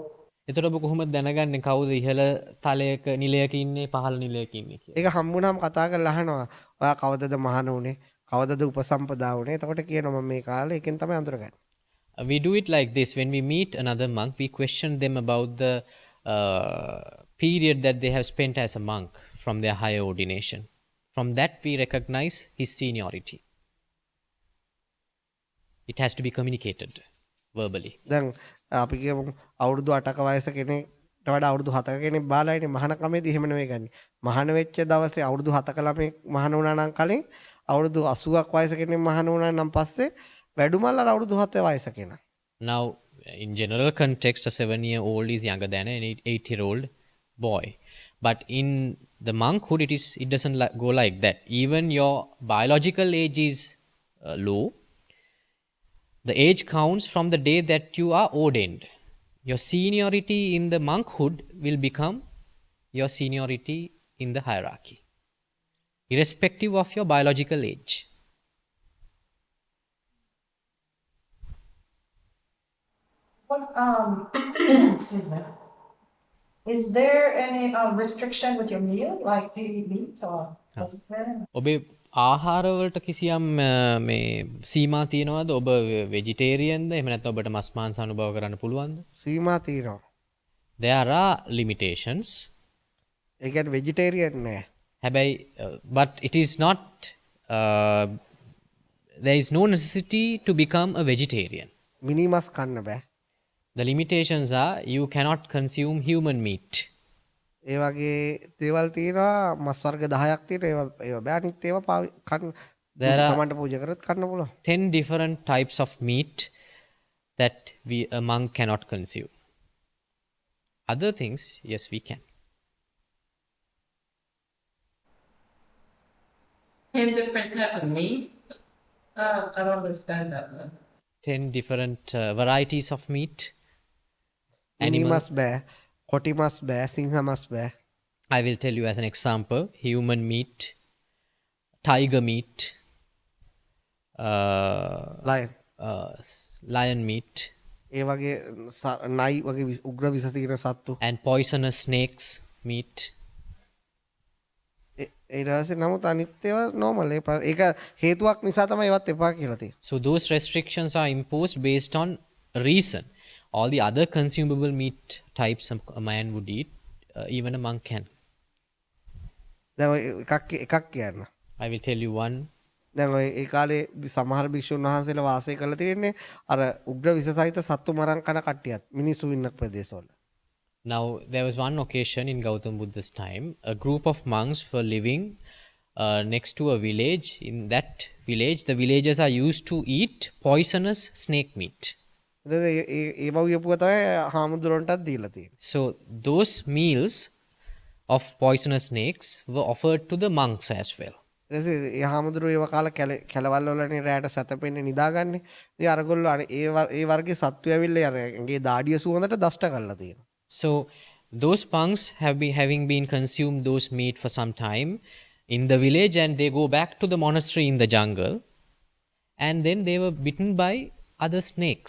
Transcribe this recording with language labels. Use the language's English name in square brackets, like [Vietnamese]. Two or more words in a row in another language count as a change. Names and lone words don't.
[Sinhala] එතකොට ඔබ කොහොමද දැනගන්නේ කවුද ඉහළ තලයක නිලයක ඉන්නේ පහළ නිලයක ඉන්නේ කියලා? ඒක හම්බුනහම කතා කරලා අහනවා. ඔයා කවදද මහාන උනේ? කවදද උපසම්පදා උනේ? එතකොට කියනවා මම මේ කාලේ එකෙන් තමයි අඳුරගන්නේ. [English] We do it like this. When we meet another monk, we question them about the period that they have spent as a monk from their higher ordination. From that, we recognize his seniority. It has to be communicated verbally. [Sinhala] දැන් අපි කියමු අවුරුදු 8ක වයස කෙනෙක්ට වඩා අවුරුදු 7ක කෙනෙක් බාලයිනේ මහාන කමේදී එහෙම නෙවෙයි ගන්නේ. මහාන වෙච්ච දවසේ අවුරුදු 7ක ළමෙක් මහාන වුණා නම් කලින් අවුරුදු 80ක් වයස කෙනෙක් මහාන වුණා නම් පස්සේ වැඩුමල්ලා අවුරුදු 7 වයස කෙනා. [English] Now, in general context, a 7-year-old is younger than an 8-year-old boy. But in the monkhood, it doesn't go like that. Even your biological age is low. The age counts from the day that you are ordained. Your seniority in the monkhood will become your seniority in the hierarchy, irrespective of your biological age. What, excuse me. Is there any restriction with your meal, like do you eat meat or? [Sinhala] ඔබේ ආහාරවලට කිසියම් මේ සීමා තියෙනවද? ඔබ වෙජිටේරියන්ද? එහෙම නැත්නම් ඔබට මස් මාංශ අනුභව කරන්න පුළුවන්ද? සීමා තියෙනවා. [English] There are limitations. [Sinhala] ඒ කියන්නේ vegetarian නෑ. [English] හැබැයි but it is not there is no necessity to become a vegetarian. [Sinhala] මිනිමස් කන්න බෑ. [English] The limitations are you cannot consume human meat. [Sinhala] ඒ වගේ දේවල් තියෙනවා මස් වර්ග 10ක් තියෙනවා ඒවා බෑ අනිත් ඒවා කන්න [English] There are [Sinhala] තමන්ට පූජා කරත් කන්න පුළුවන්. [English] 10 different types of meat that a monk cannot consume. Other things, yes, we can. 10 different type of meat? I don't understand that one. 10 different varieties of meat. [Sinhala] මිනිමස් බෑ, කොටි මස් බෑ, සිංහ මස් බෑ. [English] I will tell you as an example: human meat, tiger meat, [Sinhala] ලයන් [English] lion meat, [Sinhala] ඒ වගේ නයි වගේ උග්‍ර විස තියෙන සත්තු. [English] and poisonous snakes meat. [Sinhala] ඊට පස්සේ නමුත් අනිත් ඒවා normal ඒක හේතුවක් නිසා තමයි ඒවත් එපා කියලා තියෙන්නේ. [English] So those restrictions are imposed based on a reason. All the other consumable meat types a man would eat, even a monk can. [Sinhala] දැන් ඔය එකක් කියන්න. [English] I will tell you one. [Sinhala] දැන් ඔය ඒ කාලේ සමහර භික්ෂුන් වහන්සේලා වාසය කරලා තියෙන්නේ අර උග්‍ර විස සහිත සත්තු මරන් කන කට්ටියත් මිනිස්සු ඉන්න ප්‍රදේශවල. [English] Now, there was one occasion in Gautam Buddha's time, a group of monks were living next to a village. In that village, the villagers are used to eat poisonous snake meat. [Sinhala] ඒ වගේ තමයි හාමුදුරන්ටත් දීලා තියෙන්නේ. [English] So, those meals of poisonous snakes were offered to the monks as well. [Sinhala] ඊට ඒ හාමුදුරුවෝ ඒව කාලා කැලවල් වලනේ රැයට සැතපෙන්නේ නිදාගන්නේ. ඉතින් අරගොල්ලෝ ඒ වර්ගයේ සත්තු ඇවිල්ලා අරගේ දාඩිය සුවඳට දෂ්ට කරලා තියෙනවා. [English] So, those monks having been consumed those meat for some time in the village, and they go back to the monastery in the jungle, and then they were bitten by other snakes.